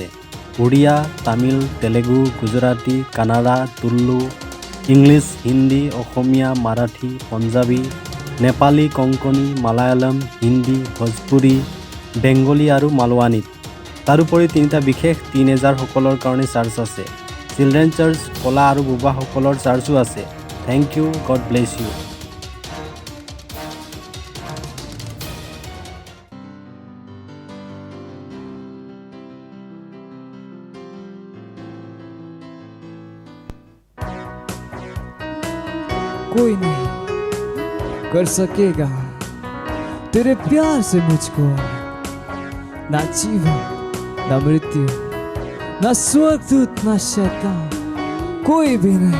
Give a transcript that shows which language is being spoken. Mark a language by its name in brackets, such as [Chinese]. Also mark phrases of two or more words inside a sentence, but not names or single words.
[Assamese] উড়িয়া, তামিল, তেলেগু, গুজৰাটী, কানাড়া, তুলু, ইংলিছ, হিন্দী, অসমীয়া, মাৰাঠী, পঞ্জাবী, নেপালী, কংকণী, মালায়ালম, হিন্দী, ভোজপুৰী, বেংগলী আৰু মালৱানীত। তাৰোপৰি 3টা বিশেষ টিনেজাৰসকলৰ কাৰণে চাৰ্চ আছে। [English] children church, [Assamese] ক'লা আৰু বোবাসকলৰ চাৰ্চো আছে। [English] Thank you, God bless you. [Hindi] कोई नहीं कर सकेगा तेरे प्यार से मुझको, ना जीवन ना मृत्यु ना स्वर्गदूत ना शैतान, कोई भी